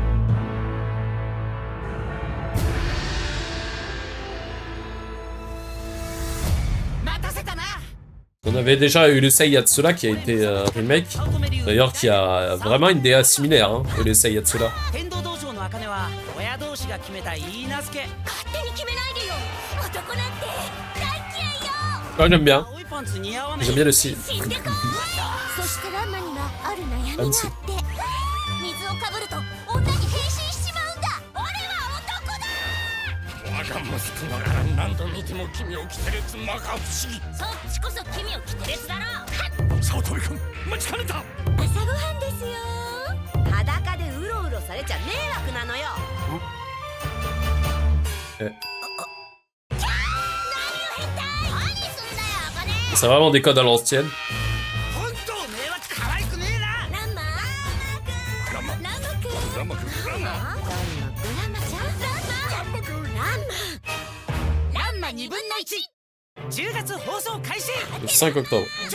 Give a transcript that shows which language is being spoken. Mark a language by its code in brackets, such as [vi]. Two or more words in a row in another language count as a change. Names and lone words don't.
[fr] On avait déjà eu le Seiyatsula qui a été remake, d'ailleurs qui a vraiment une DA similaire, hein, que le Seiyatsula. Oh, j'aime bien le style. Fancy. [ja] 我が息子ながら何度見ても君をキテレツ摩訶不思議。そっちこそ君をキテレツだろ。早乙女君、待ちかねた。朝ごはんですよ。裸でうろうろされちゃ迷惑なのよ。 [fr] C'est vraiment des codes à l'ancienne. Le 5 octobre.